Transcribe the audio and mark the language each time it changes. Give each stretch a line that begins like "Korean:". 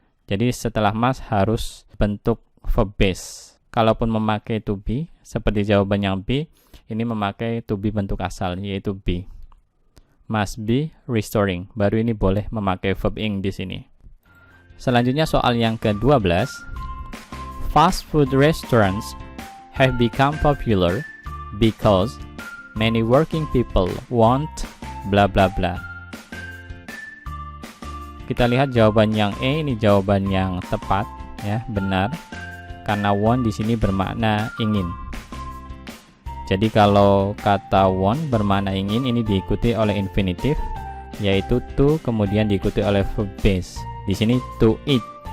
Indonesian: Jadi setelah must harus bentuk verb base. Kalaupun memakai to be seperti jawaban yang B, ini memakai to be bentuk asal yaitu be.
English: Must be restoring.
Indonesian: Baru ini boleh memakai verb ing di sini. Selanjutnya soal yang ke-12.
English: Fast food restaurants have become popular because many working people want bla bla bla.
Indonesian: Kita lihat jawaban yang E, ini jawaban yang tepat ya, benar. Karena want di sini bermakna ingin. Jadi kalau kata want bermakna ingin, ini diikuti oleh infinitif yaitu to, kemudian diikuti oleh verb base. Di sini to eat.